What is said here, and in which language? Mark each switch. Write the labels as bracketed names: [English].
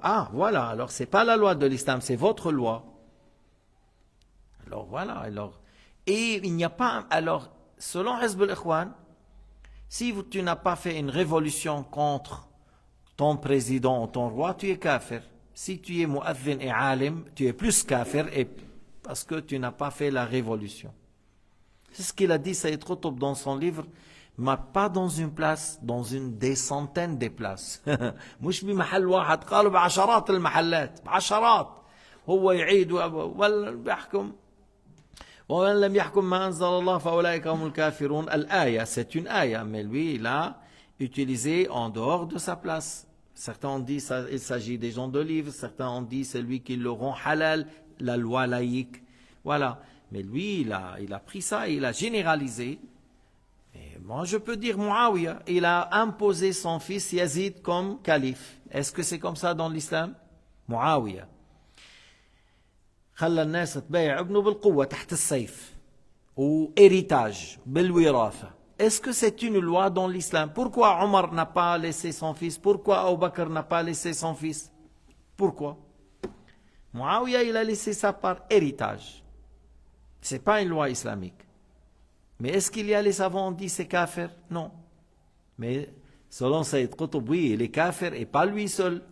[French] Ah, voilà, alors c'est pas la loi de l'islam, c'est votre loi. Alors voilà, et il n'y a pas, alors, selon Hizb al-Ikhwan, si tu n'as pas fait une révolution contre ton président ou ton roi, tu es kafir. Si tu es mu'adhin et alim, tu es plus kafir parce que tu n'as pas fait la révolution. C'est ce qu'il a dit Sayyid Qutb dans son livre, mais pas dans une place, dans des centaines de places. [Arabic] مش بمحل واحد قالوا بعشرات المحلات بعشرات هو يعيد ويحكم ومن لم يحكم ما أنزل الله فأولئك هم الكافرون. [French] الآية, c'est une aya, mais lui il a utilisé en dehors de sa place. Certains ont dit il s'agit des gens de livres, certains ont dit c'est lui qui le rend halal, la loi laïque. Voilà. Mais lui, il a pris ça et il a généralisé. Et moi, je peux dire Muawiyah, il a imposé son fils Yazid comme calife. Est-ce que c'est comme ça dans l'islam? Muawiyah. [Arabic] خلى الناس تبايع ابنه بالقوة تحت السيف و [French] héritage [Arabic] بالوراثة. [French] Est-ce que c'est une loi dans l'islam? Pourquoi Omar n'a pas laissé son fils? Pourquoi Abu Bakr n'a pas laissé son fils? Pourquoi? Muawiyah, il a laissé ça par héritage. Ce n'est pas une loi islamique. Mais est-ce qu'il y a les savants qui disent c'est kafir? Non. Mais selon Sayyid Qutb, oui, il est kafir et pas lui seul.